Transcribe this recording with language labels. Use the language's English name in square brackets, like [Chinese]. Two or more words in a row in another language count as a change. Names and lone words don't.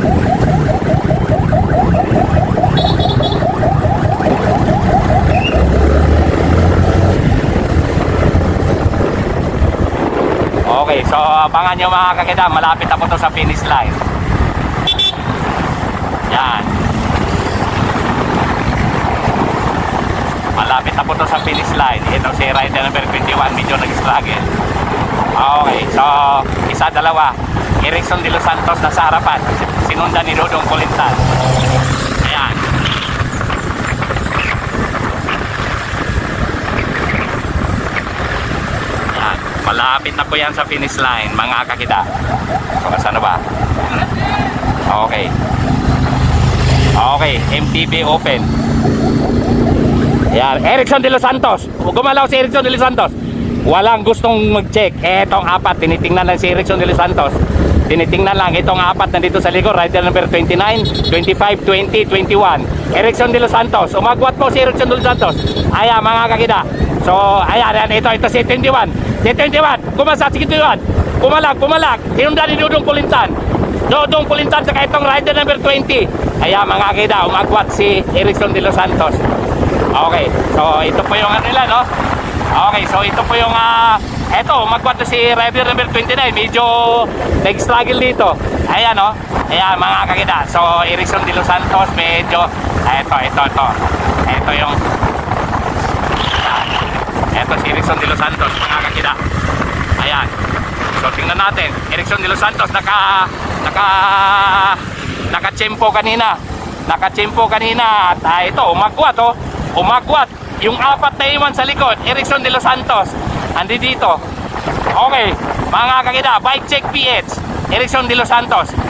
[Filipino] Okay, so abangan nyo mga kakita, malapit na po to sa [English] finish line. [Filipino] Yan. Malapit na po to sa [English] finish line. [Filipino] Ito si [English] rider number [Filipino] 21, medyo nag-struggle. Okay, so isa, dalawa. Erickson de los Santos na sa harapan. Sinundan ni Dodong Polintan. Ayan. Ayan. Malapit na po yan sa [English] finish line, [Filipino] mga kakita. So, saan na ba? Okay. Okay, MTB open. Ayan, Erickson de los Santos. Gumalaw si Erickson de los Santos. Walang gustong mag-check. Etong 4, tinitingnan lang si Erickson de los Santos. Tinitingnan lang itong 4 nandito sa likod. [English] Rider number [Filipino] 29, 25, 20, 21. Erickson de los Santos. Umagwat po si Erickson de los Santos. Ayan mga kakita. So ayan, ito si 21. Si 21. Kumasa si 21. Pumalag. Sinundan ni Dodong Polintan. Dodong Polintan sa itong [English] rider number [Filipino] 20. Ayan mga kakita. Umagwat si Erickson de los Santos. Okay. So ito po yung nila, no? Okay, so ito po yung eto, magkwat na si [English] rider number [Filipino] 29. Medyo nag-struggle dito. Ayan, no? Ayan, mga kakita. So, Erickson de los Santos, medyo ito yung eto si Erickson de los Santos, mga kakita. Ayan. So, tingnan natin. Erickson de los Santos, naka-tsempo kanina. Naka-tsempo kanina. At ito, umagwat, oh. Umagwat. Yung 4 na iwan sa likod, Erickson de los Santos, andi dito. Okay, mga kakita, bike check PH, Erickson de los Santos.